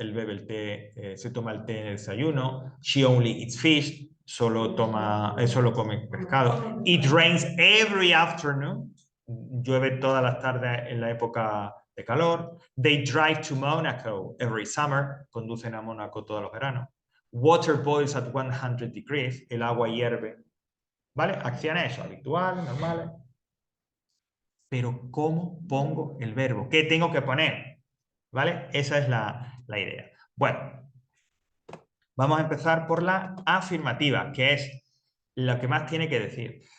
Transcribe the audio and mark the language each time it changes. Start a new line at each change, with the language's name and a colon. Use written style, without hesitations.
Spanish: Él bebe el té, se toma el té en el desayuno.
English: She only eats fish.
Spanish: Solo come pescado.
English: It rains every afternoon.
Spanish: Llueve todas las tardes en la época de calor.
English: They drive to Monaco every summer.
Spanish: Conducen a Mónaco todos los veranos.
English: Water boils at 100 degrees.
Spanish: El agua hierve. ¿Vale? Acciones habituales, normales. Pero ¿cómo pongo el verbo? ¿Qué tengo que poner? ¿Vale? Esa es la idea. Bueno, vamos a empezar por la afirmativa, que es lo que más tiene que decir.